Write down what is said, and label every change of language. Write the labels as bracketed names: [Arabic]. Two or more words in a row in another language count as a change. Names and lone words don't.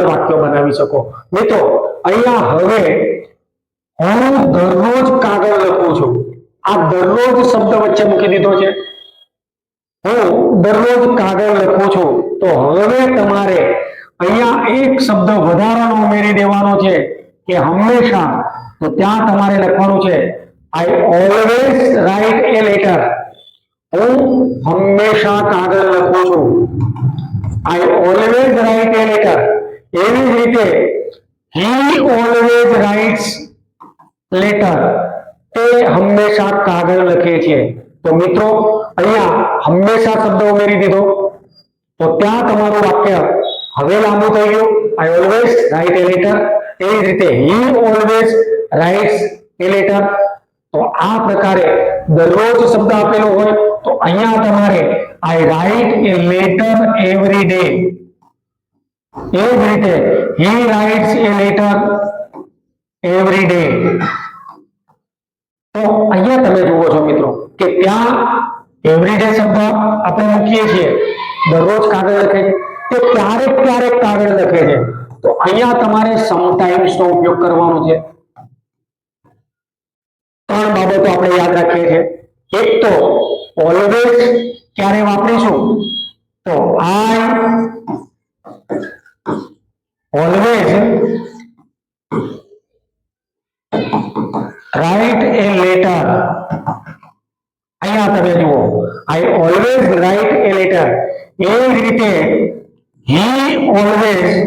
[Gujarati] વાક્યો બનાવી શકો મિત્રો અહીંયા હવે હું દરરોજ કાગળ લખું છું આ દરરોજ શબ્દ વચ્ચે મૂકી દીધો છે હું દરરોજ કાગળ લખું છું તો હવે તમારે અહીંયા એક શબ્દ વધારાનો ઉમેરી દેવાનો છે કે હંમેશા તો ત્યાં તમારે લખવાનું છે [English] I always write a letter [Gujarati] હું હંમેશા કાગળ લખું છું [English] I always write a letter [Gujarati] એવી જ રીતે [English] he always writes letter [Gujarati] તે હંમેશા કાગળ લખે છે તો મિત્રો અહીંયા હંમેશા શબ્દ ઉમેરી દીધો તો ત્યાં તમારું વાક્ય હવે લાંબુ થઈ ગયું [English] I always write a letter [Gujarati] એવી જ રીતે [English] he always writes a letter [Gujarati] તો આ પ્રકારે દરરોજ શબ્દ આપેલો હોય તો અહીંયા તમારે [English] I write a letter every day [Gujarati] એ જ રીતે [English] he writes a letter every day [Gujarati] તો અહીંયા તમે જુઓ છો મિત્રો કે ત્યાં એવરીડે શબ્દ આપણે મૂકીએ છીએ દરરોજ કાગળ લખે છે તો ક્યારેક ક્યારેક કાગળ લખે છે તો અહીંયા તમારે સમટાઇમ્સ નો ઉપયોગ કરવાનો છે ત્રણ બાબતો આપણે યાદ રાખીએ છીએ એક તો ઓલવેઝ ક્યારે વાપરીશું તો [English] I always write a letter [Gujarati] અહીંયા તમે જુઓ [English] I always write a letter [Gujarati] એ જ રીતે [English] he always